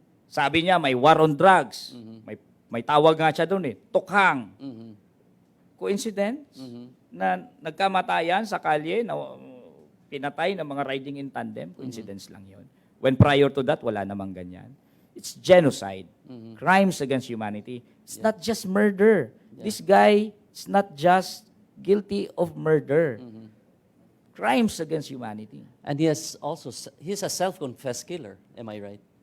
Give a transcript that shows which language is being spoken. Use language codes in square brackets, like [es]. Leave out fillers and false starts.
[tl] Sabi niya, may war on drugs. May tawag nga siya doon tukhang. Coincidence? Na nagkamatayan sa kalye, na pinatay ng mga riding in tandem, coincidence lang yon. [en] When prior to that, [tl] wala namang ganyan. [en] It's genocide. Crimes against humanity. It's not just murder. This guy is not just guilty of murder. Crimes against humanity. And he's a self-confessed killer, am I right?